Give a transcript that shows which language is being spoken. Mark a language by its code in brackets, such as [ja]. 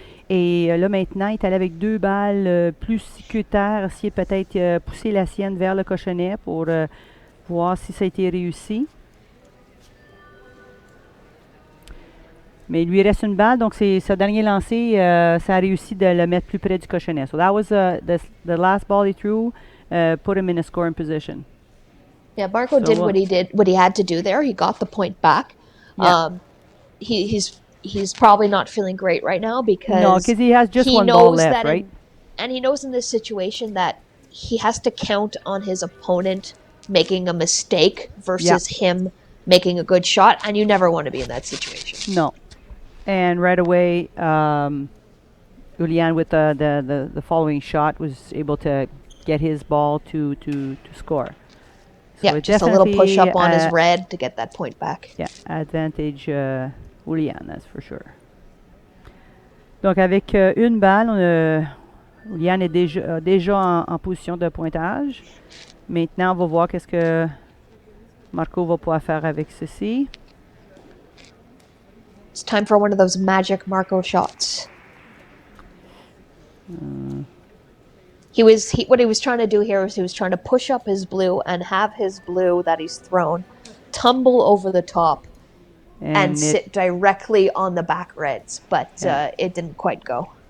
[fr] Et là, maintenant, il est allé avec deux balles plus sécuritaires, essayer peut-être pousser la sienne vers le cochonnet pour voir si ça a été réussi. Mais il lui reste une balle, donc c'est ce dernier lancé, ça a réussi de le mettre plus près du cochonnet. [en] So that was the last ball he threw, put him in a scoring position. Yeah, Marco did what he had to do there. He got the point back. Yeah. He's probably not feeling great right now because he has just one ball left, right? And he knows in this situation that he has to count on his opponent making a mistake versus him making a good shot, and you never want to be in that situation. No. And right away, Iulian with the following shot was able to get his ball to score. So yeah, just a little push up on his red to get that point back. Yeah, advantage Iulian, that's for sure. [fr] Donc avec une balle, Iulian est déjà en position de pointage. Maintenant, on va voir qu'est-ce que Marco va pouvoir faire avec ceci. [en] It's time for one of those magic Marco shots. What he was trying to do here was he was trying to push up his blue and have his blue that he's thrown tumble over the top and sit directly on the back reds, but it didn't quite go.